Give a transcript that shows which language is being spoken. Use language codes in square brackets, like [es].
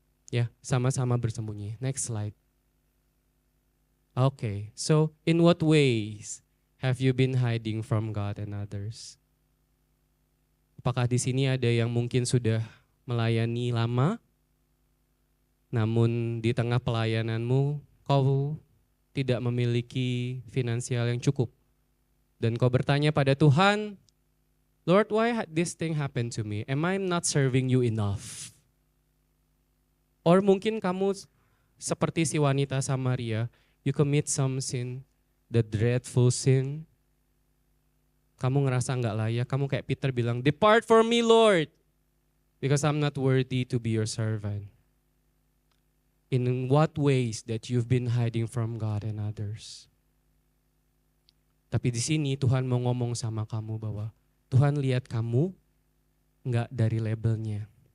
[id] Ya, sama-sama bersembunyi. [en] Next slide. Okay, so in what ways have you been hiding from God and others? [id] Apakah di sini ada yang mungkin sudah melayani lama, namun di tengah pelayananmu kau tidak memiliki finansial yang cukup. Dan kau bertanya pada Tuhan, [en] Lord, why this thing happened to me? Am I not serving you enough? Or [id] mungkin kamu seperti si wanita Samaria, [en] you commit some sin, the dreadful sin. [id] Kamu ngerasa nggak layak, kamu kayak Peter bilang, [en] depart from me Lord, because I'm not worthy to be your servant. In what ways that you've been hiding from God and others? [id] Tapi di sini Tuhan mau ngomong sama kamu bahwa Tuhan lihat kamu nggak dari labelnya.